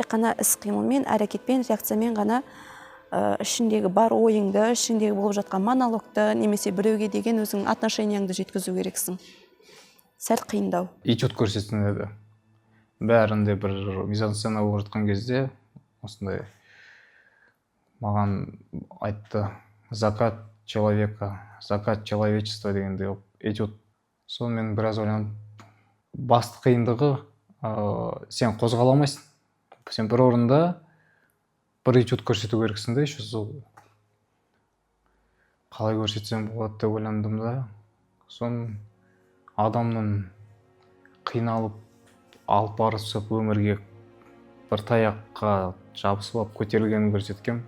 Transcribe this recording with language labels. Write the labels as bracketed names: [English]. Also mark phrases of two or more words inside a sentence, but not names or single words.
[Kazakh] Тек қана іс-қимылмен, әрекетпен, реакциямен ғана ішіндегі бар ойыңды, ішіндегі болып жатқан монологты немесе біреуге деген өзің отношенияңды жеткізу керексің. Сәл қиындау. Этюд көрсетсін еді. Бәрінде бір мизансцена болып жатқан кезде осындай маған айтты: [Russian] закат человека, закат человечества дегенде этюд. [Kazakh] Соны мен біраз ойланып, басты қиындығы сен қозғала алмайсың. Сен бір орында бір этюд көрсету керексің де, еще сол қалай көрсетсем болады деп ойландым да. Сон адамның қиналып алып барысып өмірге бір таяққа жабысып алып көтерілгенін көрсеткем.